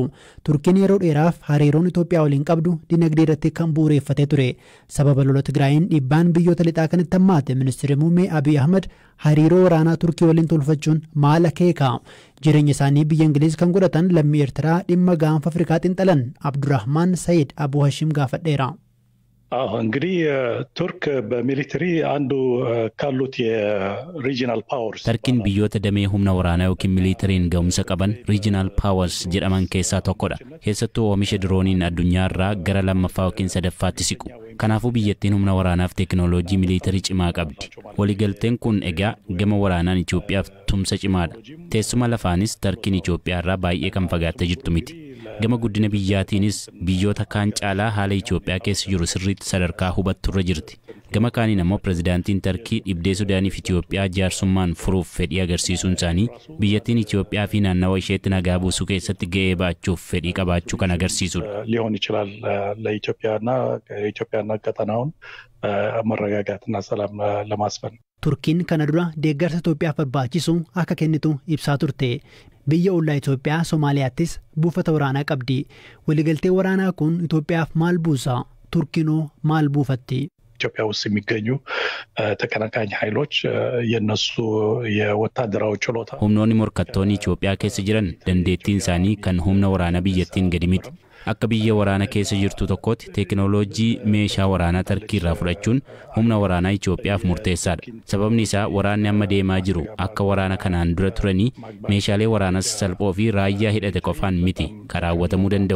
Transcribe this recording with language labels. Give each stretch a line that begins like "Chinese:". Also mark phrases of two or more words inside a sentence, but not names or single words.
Oromo: Turkiin yeroo dheeraaf hariiroon Itoophiyaa waliin qabdu dinagdee irratti kan bu'uureffatee ture. Sababa lola Tigraayin dhiibbaan biyyoota lixaa kanatti hammaate ministeerri muummee Abiy Ahmed hariiroo waraanaa Turkii waliin tolfachuun maal akeeka? Jireenya isaanii biyya Ingiliz kan godhatan lammii Eertiraa dhimma gaanfa Afrikaa xinxalan Abdurrahmaan Sayid Abu Hashim gaafadheera.
Amharic: እንግዲህ ቱርክ በሚሊተሪ አንዱ ካሉት
English: regional powers
Oromo: ተርኪን biyyoota damee humna waraanaa yookiin miilitariin ga'umsa qaban
English: regional powers
Oromo: jedhaman keessaa tokkodha. Keessattuu oomisha dirooniin addunyaarraa gara lammaffaa yookiin sadaffaatti siqu. Kanaafuu biyyattiin humna waraanaaf teekinooloojii miilitarii cimaa qabdi. Waliigalteen kun egaa gama waraanaan Itoophiyaaf tumsa cimaadha. Teessuma lafaanis Tarkiin Itoophiyaarraa baay'ee kan fagaattee jirtu miti. Gama guddina biyyaatiinis biyyoota kaan caalaa haala Itoophiyaa keessa jiru sirriitti sadarkaa hubatturra jirti. Gama kaaniin ammoo pirezidaantiin Tarkii dhibdee Sudaaniif Itoophiyaa jaarsummaan furuuf fedhii agarsiisuun isaanii biyyattiin Itoophiyaa fi naannawa isheetti nagaa buusuu keessatti ga'ee ba'achuuf fedhii qabaachuu kan agarsiisudha.
Amharic: ሊሆን ይችላል ለኢትዮጵያና ቀጠናውን መረጋጋትና ሰላም ለማስፈን
Oromo: Turkiin kana dura deeggarsa Itoophiyaaf barbaachisu akka kennitu ibsaa turte. Biyya ollaa Itoophiyaa Somaaliyaattis buufata waraanaa qabdi. Waliigaltee waraanaa kun Itoophiyaaf maal buusa? Turkiinoo maal buufatti?
Amharic: ኢትዮጵያ ውስጥ የሚገኙ ተቀናቃኝ ኃይሎች የነሱ የወታደራዊ ችሎታ
Oromo: humnoonni morkattoonni Itoophiyaa keessa jiran dandeettiin isaanii kan humna waraanaa biyyattiin gadi miti. Akka biyya waraana keessa jirtu tokkotti teekinooloojii meeshaa waraanaa Tarkii irraa fudhachuun humna waraanaa Itoophiyaaf murteessaadha. Sababni isaa waraanni amma deemaa jiru akka waraana kanaan dura turanii meeshaalee waraanaa salphoo fi raayyaa hidhate qofaan miti karaawwatamuu danda'u.